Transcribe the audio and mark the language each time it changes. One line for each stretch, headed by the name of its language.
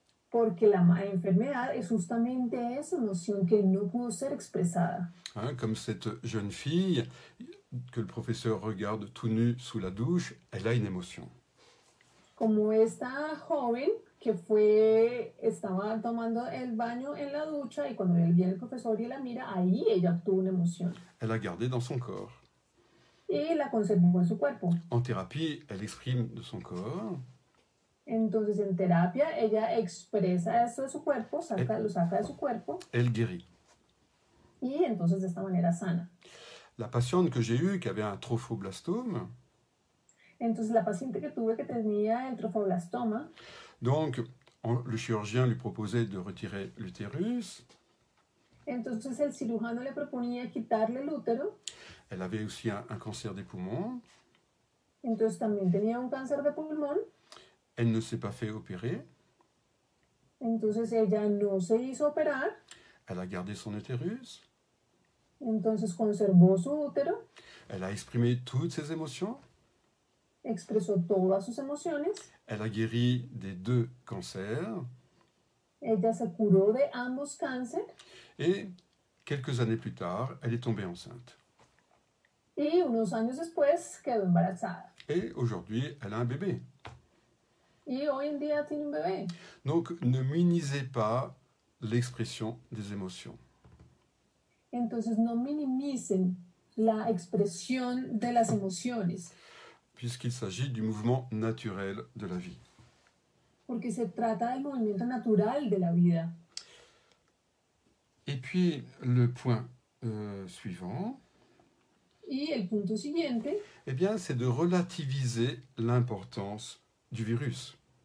Spanish: Porque la enfermedad es justamente esa emoción que no pudo ser expresada.
French: Comme cette jeune fille que le professeur regarde tout nu sous la douche, elle a une émotion.
Spanish: Como esta joven que estaba tomando el baño en la ducha y cuando viene el profesor y la mira, ahí ella obtuvo una emoción.
French: Elle a gardé dans son corps.
Spanish: Y la conservó en su cuerpo.
French: En thérapie, elle exprime de son corps.
Spanish: Entonces, en terapia, ella expresa esto de su cuerpo, lo saca de su cuerpo.
French: Elle guérit.
Spanish: Y entonces, de esta manera, sana.
French: La patiente que j'ai eue, qui avait un trophoblastome.
Spanish: Entonces, la paciente que tuve que tenía el trofoblastoma.
French: Donc, le chirurgien lui proposait de retirer l'utérus.
Spanish: Entonces, el cirujano le proponía quitarle el útero.
French: Elle avait aussi un cancer des poumons.
Spanish: Entonces, también tenía un cáncer de pulmón.
French: Elle ne s'est pas fait opérer.
Spanish: Entonces ella no se hizo operar.
French: Elle a gardé son utérus.
Spanish: Entonces conservó su útero,
French: Elle a exprimé toutes ses émotions.
Spanish: expresó todas sus emociones,
French: Elle a guéri des 2 cancers.
Spanish: ella se curó de ambos cánceres
French: Et quelques années plus tard, elle est tombée enceinte.
Spanish: y unos años después quedó embarazada.
French: Et aujourd'hui, elle a un bébé.
Spanish: Y hoy en día tiene un bebé.
French: Donc, ne minimisez pas l'expression des émotions.
Spanish: Entonces no minimicen la expresión de las emociones,
French: Puisqu'il s'agit du mouvement naturel de la vie.
Spanish: porque se trata del movimiento natural de la vida.
French: Et puis, le point suivant,
Spanish: Y el punto siguiente
French: eh bien, c'est de relativiser l'importance du virus.